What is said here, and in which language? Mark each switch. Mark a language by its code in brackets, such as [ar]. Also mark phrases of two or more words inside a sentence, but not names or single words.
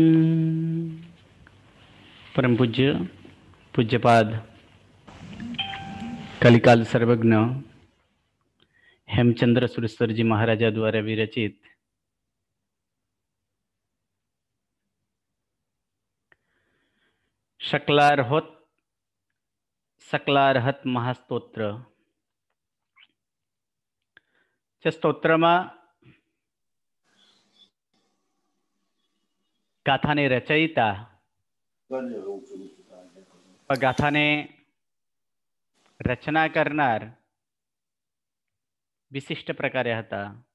[hi] परम पूज्य पूज्यपाद कलिकाल सर्वज्ञ हेमचंद्र सुरेश्वर जी महाराजा द्वारा विरचित सकलार्हत महास्तोत्र. [gu] સ્તોત્રમાં ગાથાને રચયિતા ગાથાને રચના કરનાર વિશિષ્ટ પ્રકારે હતા.